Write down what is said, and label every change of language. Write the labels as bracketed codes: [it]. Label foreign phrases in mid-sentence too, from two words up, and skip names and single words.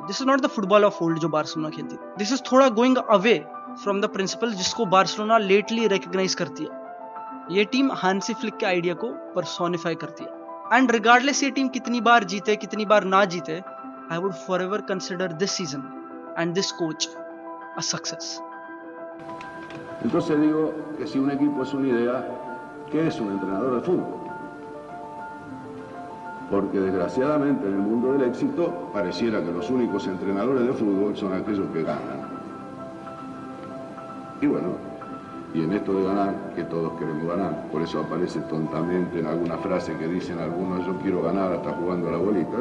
[en] this is not the football of old [hi] जो बार्सिलोना खेलती, [en] this is थोड़ा going away from the principle जिसको Barcelona lately recognize [hi] करती है। ये टीम हांसी फ्लिक के आइडिया को पर्सोनिफाई करती है [en] and regardless [hi] ये टीम कितनी बार जीते कितनी बार ना जीते, [en] I would forever consider this season and this coach a success. [es] Entonces digo que si un equipo es una idea, ¿qué es un entrenador de fútbol? Porque desgraciadamente en el mundo del éxito pareciera que los únicos entrenadores de fútbol son aquellos que ganan. Y bueno, y en esto de ganar, que todos queremos ganar, por eso aparece tontamente en alguna frase que dicen algunos, yo quiero ganar hasta jugando a la bolita.